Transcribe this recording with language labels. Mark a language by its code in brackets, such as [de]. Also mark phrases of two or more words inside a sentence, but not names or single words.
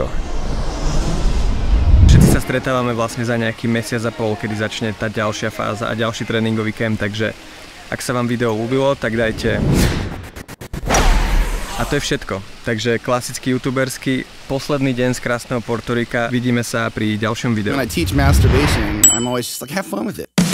[sk] Všetci sa stretávame vlastne za nejaký mesiac a pol, kedy začne tá ďalšia fáza a ďalší tréningový kemp, takže ak sa vám video ľúbilo, tak dajte. A to je všetko. Takže klasický youtuberský posledný deň z krásneho Portorika. Vidíme sa pri ďalšom videu. [en] When I teach masturbation, I'm always just like, have fun with it.